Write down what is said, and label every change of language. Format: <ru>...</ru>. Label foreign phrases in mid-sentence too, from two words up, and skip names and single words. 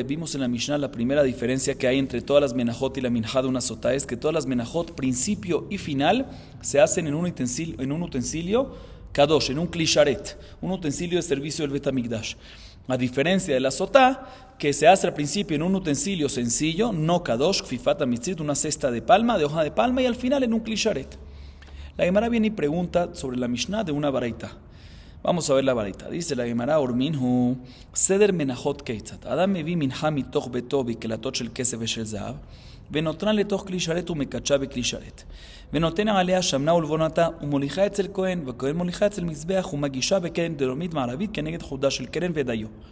<es>Vimos en la Mishnah la primera diferencia que hay entre todas las menajot y la minjá de una sotá es que todas las menajot, principio y final, se hacen en un utensilio kadosh, en un klisharet, un utensilio de servicio del Betamigdash. A diferencia de la sotá, que se hace al principio en un utensilio sencillo, no kadosh,</es> <he>כפיפת מצרית,</he> <es>una cesta de palma, de hoja de palma, y al final en un klisharet. La Gemara viene y pregunta sobre la Mishnah de una baraita. Vamos a ver la baraita. Dice la Gemara,</es> <he>ורמינהו, סדר מנחות כיצד. אדם מביא מנחה מתוך ביתו בקלתות של כסף ושל זהב, ונותנה לתוך כלי שרת ומקדשה בכלי שרת. ונותן עליה שמנה ולבונתה ומוליכה אצל כהן, וכהן מוליכה אצל מזבח ומגישה בקרן דרומית מערבית כנגד חודה של קרן ודיו.</he>